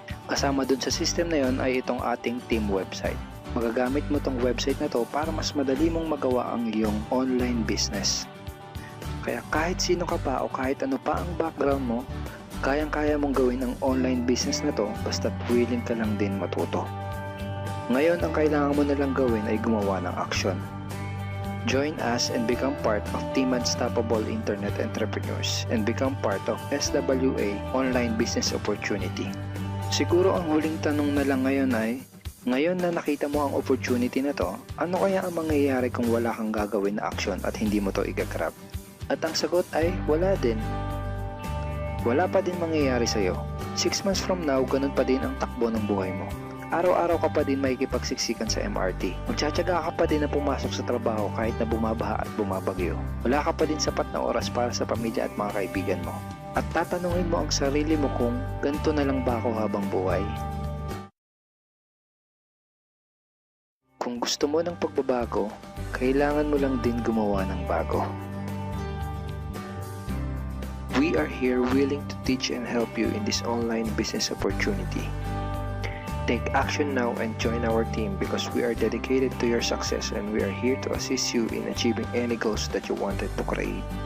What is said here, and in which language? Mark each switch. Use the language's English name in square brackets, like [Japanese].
[Filipino] Kasama dun sa system na yon ay itong ating team website. Magagamit mo tong website na to para mas madali mong magawa ang iyong online business. Kaya kahit sino ka pa o kahit ano pa ang background mo, kayang-kaya mong gawin ang online business na to basta't willing ka lang din matuto. Ngayon, ang kailangan mo na lang gawin ay gumawa ng aksyon. [English] Join us and become part of Team Unstoppable Internet Entrepreneurs and become part of SWA Online Business Opportunity. [Filipino] Siguro ang huling tanong na lang ngayon ay, ngayon na nakita mo ang opportunity na to, ano kaya ang mangyayari kung wala kang gagawin na action at hindi mo to igagrab? At ang sagot ay, wala din. Wala pa din mangyayari sa'yo. [English] 6 months from now, [Filipino] ganun pa din ang takbo ng buhay mo. Araw-araw ka pa din makikipagsiksikan sa MRT. Magtsatsaga ka pa din na pumasok sa trabaho kahit na bumabaha at bumabagyo. Wala ka pa din sapat na oras para sa pamilya at mga kaibigan mo. At tatanungin mo ang sarili mo kung ganito na lang ba ako habang buhay? Kung gusto mo ng pagbabago, kailangan mo lang din gumawa ng bago. [English] We are here willing to teach and help you in this online business opportunity. Take action now and join our team because we are dedicated to your success and we are here to assist you in achieving any goals that you wanted to create.